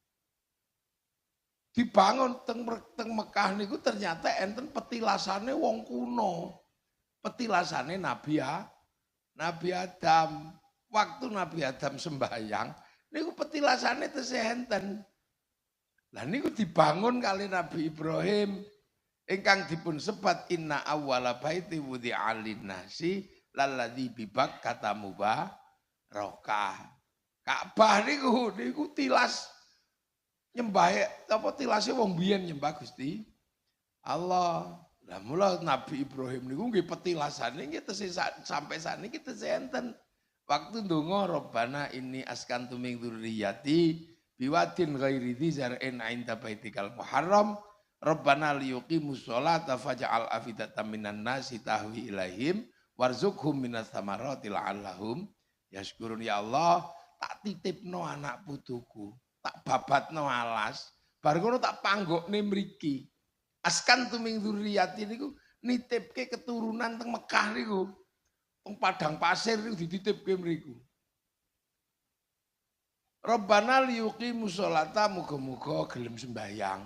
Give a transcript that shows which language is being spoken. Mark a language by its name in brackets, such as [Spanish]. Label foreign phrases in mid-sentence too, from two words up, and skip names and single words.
[Javanese] Dibangun teng Mekah niku ternyata enten petilasane wong kuno. Petilasane Nabi Adam. Waktu Nabi Adam sembahyang niku petilasane tesih enten. Lah niku dibangun kali Nabi Ibrahim ingkang dipun sebat [Arabic] إن أول بيت وضع للناس للذي ببكة مباركة. [Javanese] Ka'bah niku tilas nyembah apa tilase wong biyen nyembah Gusti Allah. Lah mula Nabi Ibrahim niku nggih petilasane nggih sampai sakniki tesih enten. Waktu ndonga [Arabic] ربنا إني أسكنت من ذريتي بواد غير ذي زرع عند بيتك المحرم ربنا ليقيموا الصلاة فاجعل أفئدة من الناس تهوي إليهم وارزقهم من الثمرات لعلهم يشكرون. يا الله, [Javanese] tak titipno anak putuku, tak babatno alas, bar ngono tak panggokne mriki. [Arabic] أسكنت من ذريتي [Javanese] niku nitipke keturunan teng Mekah niku. Teng padang pasir niku dititipke mriku. [Arabic] ربنا ليقيموا الصلاة [Javanese] muga-muga gelem sembahyang.